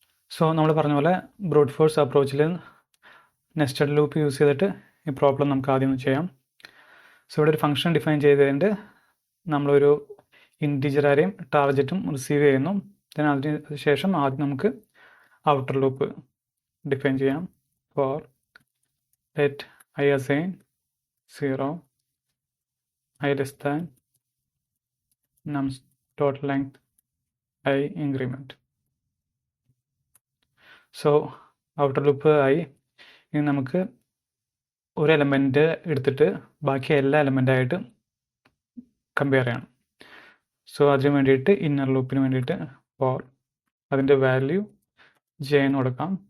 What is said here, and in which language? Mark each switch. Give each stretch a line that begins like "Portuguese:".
Malayalam: So നമ്മൾ പറഞ്ഞ പോലെ brute force അപ്രോച്ചിൽ nested loop use ചെയ്തിട്ട് ഈ പ്രോബ്ലം നമുക്ക് ആദ്യം ചെയ്യാം. സോ ഇവിടെ ഒരു ഫംഗ്ഷൻ ഡിഫൈൻ ചെയ്തതിൻ്റെ നമ്മളൊരു ഇൻറ്റീജർ അറേയും ടാർഗറ്റും റിസീവ് ചെയ്യുന്നു. അതിന് ശേഷം ആദ്യം നമുക്ക് ഔട്ടർ ലൂപ്പ് ഡിഫൈൻ ചെയ്യാം.
English: for let I assign 0 I less than nums dot length I increment.
Malayalam: So outer loop ആയി. ഇനി നമുക്ക് ഒരു എലമെൻറ്റ് എടുത്തിട്ട് ബാക്കി എല്ലാ എലമെൻ്റായിട്ട് കമ്പയർ ചെയ്യണം. സോ അതിന് വേണ്ടിയിട്ട് ഇന്നർ ലൂപ്പിന് വേണ്ടിയിട്ട് ഫോർ അതിൻ്റെ വാല്യൂ ജെ എന്ന് കൊടുക്കാം.